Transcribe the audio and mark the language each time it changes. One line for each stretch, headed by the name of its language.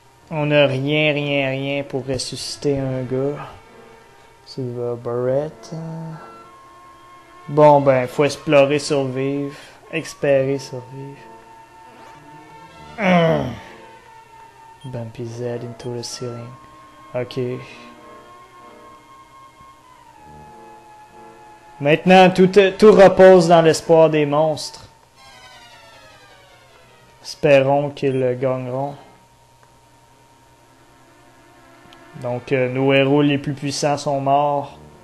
French: On n'a rien pour ressusciter un gars. Silver Barrett. Bon, ben, faut explorer, survivre. Espérer, survivre.
English: Bump his head into the ceiling.
French: Ok. Maintenant, tout repose dans l'espoir des monstres. Espérons qu'ils gagneront. Donc, nos héros les plus puissants sont morts.